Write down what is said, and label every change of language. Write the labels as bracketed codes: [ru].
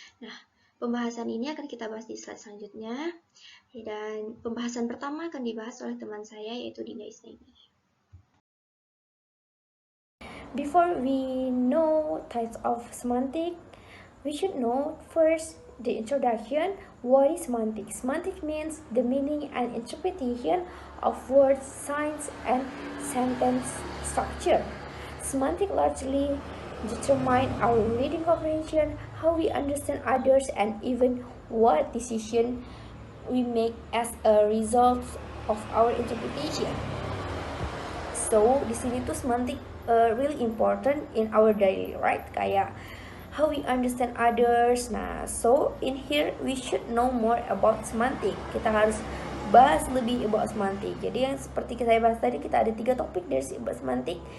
[id] Nah, pembahasan ini akan kita bahas di slide selanjutnya, dan pembahasan pertama akan dibahas oleh teman saya, yaitu Dinda Isnani. [en] Before we know types of semantic, we should know first the introduction. What is semantic? Semantic means the meaning and interpretation of words, signs, and sentence structure. Semantic largely determine our reading comprehension, how we understand others, and even what decision we make as a result of our interpretation. So [id] di sini tuh [en] semantic really important in our daily, right? Kayak how we understand others. Nah, so in here we should know more about semantic. [id] Kita harus bahas lebih [en] about semantic. [id] Jadi yang seperti saya bahas tadi, kita ada 3 topik dari semantic.